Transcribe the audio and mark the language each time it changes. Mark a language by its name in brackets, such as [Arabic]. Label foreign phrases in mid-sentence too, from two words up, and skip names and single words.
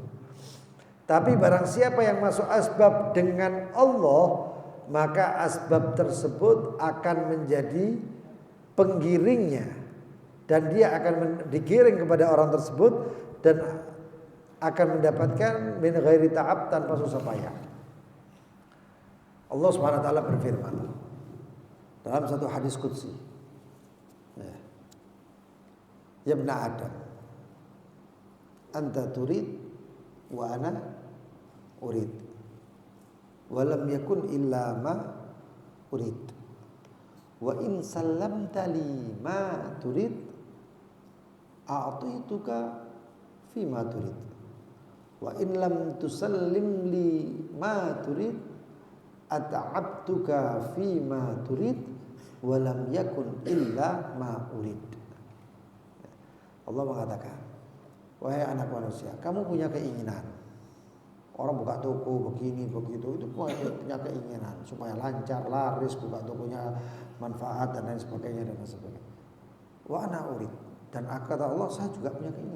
[Indonesian] Tapi barang siapa yang masuk asbab dengan Allah, maka asbab tersebut akan menjadi penggiringnya dan dia akan digiring kepada orang tersebut dan akan mendapatkan [Arabic] من غير تعب, [Indonesian] tanpa susah payah. Allah [Arabic] سبحانه وتعالى [Indonesian] berfirman dalam satu hadis qudsi, [Arabic] يا ابن آدم, أنت تريد وأنا أريد، ولم يكن إلا ما أريد، وإن سلمت لي ما تريد أعطيتك فيما تريد، وإن لم تسلم لي ما تريد أتعبتك فيما تريد ولم يكن إلا ما أريد. [Indonesian] Allah mengatakan, wahai anak manusia, kamu punya keinginan Orang buka toko begini begitu itu punya keinginan supaya lancar, laris, buka tokonya manfaat dan lain sebagainya dan lain sebagainya. [Arabic] وأنا أريد, [Indonesian] dan kata Allah saya juga punya keinginan.